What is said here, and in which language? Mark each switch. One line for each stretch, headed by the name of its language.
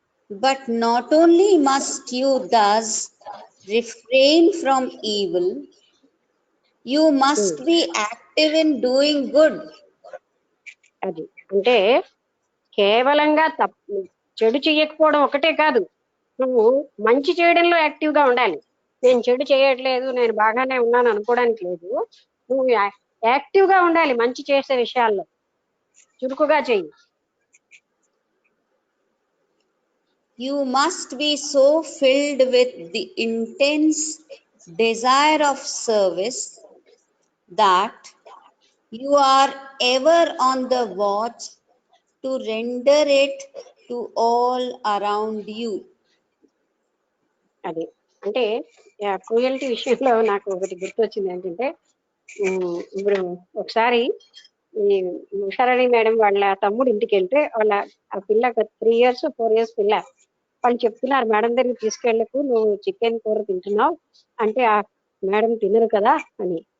English: But not only must you thus refrain from evil, you must be active in doing good.
Telugu: అది అంటే కేవలంగా చెడు చేయకపోవడం ఒకటే కాదు, నువ్వు మంచి చేయడంలో యాక్టివ్ గా ఉండాలి. నేను చెడు చేయట్లేదు, నేను బాగానే ఉన్నాను అనుకోవడానికి లేదు. నువ్వు యాక్టివ్ గా ఉండాలి, మంచి చేసే విషయాల్లో చురుకుగా చెయ్యి.
English: You must be so filled with the intense desire of service that you are ever on the watch to render it to all around you.
Telugu: అది అంటే క్రూయల్టీ విషయంలో నాకు ఒకటి గుర్తొచ్చింది ఏంటంటే, ఇప్పుడు ఒకసారి ఈ ఉషారాణి మేడం వాళ్ళ తమ్ముడు ఇంటికి వెళ్తే వాళ్ళ ఆ పిల్ల 3 years 4 years పిల్ల, వాళ్ళు చెప్తున్నారు మేడం దగ్గరికి తీసుకెళ్ళకు, నువ్వు చికెన్ కూర తింటున్నావు అంటే ఆ మేడం తినరు కదా అని.